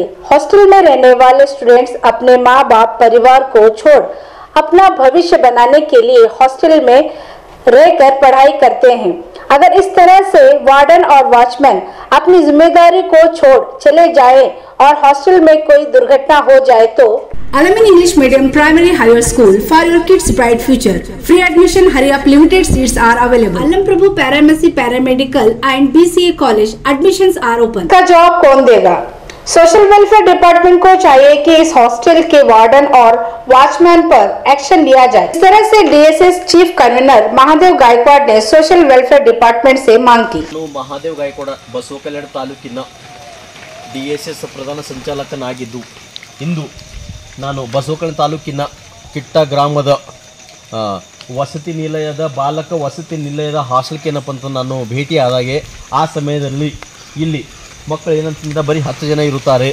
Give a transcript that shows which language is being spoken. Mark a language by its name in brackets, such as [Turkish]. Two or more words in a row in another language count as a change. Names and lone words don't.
[Hindi] हॉस्टल में रहने वाले स्टूडेंट्स अपने माँ बाप परिवार को छोड़ अपना भविष्य बनाने के लिए हॉस्टल में रहकर पढ़ाई करते हैं। अगर इस तरह से वार्डन और वॉचमैन अपनी जिम्मेदारी को छोड़ चले जाए और हॉस्टल में कोई दुर्घटना हो जाए तो [English] Alamin English Medium Primary Higher School for your kids' bright future. Free admission, hurry up, limited seats are available. Alam Prabhu Paramedic Paramedical and BCA College admissions are open. [Hindi] का जवाब कौन देगा? [English] social welfare department [Hindi] को चाहिए कि इस हॉस्टल के वार्डन और वॉचमैन पर एक्शन लिया जाए। इस तरह से [English] DSS chief convener [Hindi] महादेव गायकवाड़ ने [English] social welfare department [Hindi] से मांग की। [Kannada] महादेव गायकवाड़ बसवा कल्याण ತಾಲೂಕಿನ DSS ಪ್ರಧಾನ ಸಂಚಾಲಕನಾಗಿದ್ದು ಇಂದು ನಾನು ಬಸವ ಕಲ್ಯಾಣ ತಾಲೂಕಿನ ಕಿಟ್ಟ ಗ್ರಾಮದ ವಸತಿ ನಿಲಯದ ಬಾಲಕ ವಸತಿ ನಿಲಯದ ಹಾಸ್ಟೆಲ್ಗೆ ಏನಪ್ಪ ಅಂತ ನಾನು ಭೇಟಿ ಆದಾಗೆ ಆ ಸಮಯದಲ್ಲಿ ಇಲ್ಲಿ ಮಕ್ಕಳು ಏನಂತಂದ್ರೆ ಬರೀ 10 ಜನ ಇರುತ್ತಾರೆ।